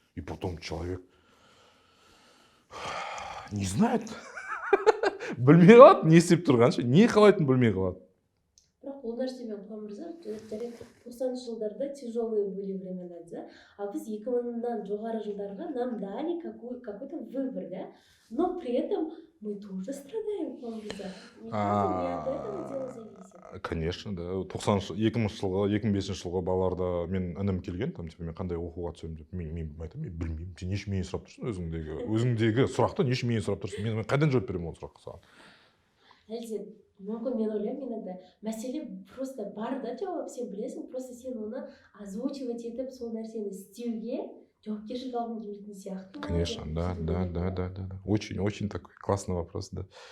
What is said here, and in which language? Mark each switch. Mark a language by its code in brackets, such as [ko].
[ru] И потом человек не знает. [kk] Білмей қалады, не істеп тұрғанша, не қалайтынын білмей қалады. Бірақ ол нәрсемен Құлан мырза, 90-шы жылдарда [ru] тяжелые были времена, [kk] да? [ru] А [kk] біз 2000-дан жоғары жылдарға [ru] нам дали какой-то выбор, да? Но при этом мы тоже страдаем, Құлан мырза. Не от этого дело зависит. Конечно, да. [kk] 2000 жылғы, 2005 жылғы балаларда мен інім келген, там, типа, мен қандай оқуға түсемін деп, мен айтамын, мен білмеймін, сен не үшін менен сұрап тұрсың, өзіңдегі сұрақты не үшін менен сұрап тұрсың, мен қайдан жауап беремін ол сұраққа саған? Әлде мүмкін мен ойлаймын, енді мәселе просто бар да жауап, сен білесің, просто сен оны озвучивать етіп, сол нәрсені істеуге жауапкершілік алғың келмейтін сияқты. [ru] Конечно, да. Очень такой классный вопрос, да.